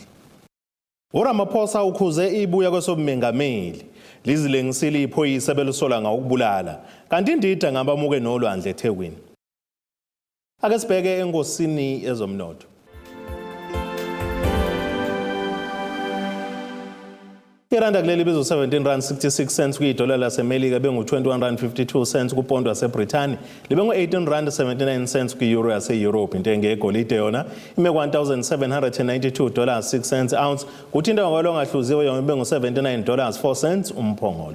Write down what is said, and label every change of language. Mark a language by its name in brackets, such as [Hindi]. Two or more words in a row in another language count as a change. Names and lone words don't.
[Zulu] U-Ramaphosa Ukhuze Ibuya kwesobumengameli. Lizilengisile Iphoyisa belusola ngokubulala. Kanti indida ngabamuke nolwandle eThekwini. Ake sibheke enkosini ezomnotho. Iranda kuleli bizo 17 rand 66 cents kuyidola laseMelika bengu 21 rand 52 cents kupondo waseBrithani libengu 18 rand 79 cents ku-euro yase-Europe. Intengo yegolide yona ime $1,792 6 cents ounce kuthi intengo kwalo ngahluziwe yona bengu $79 4 cents umphongolo.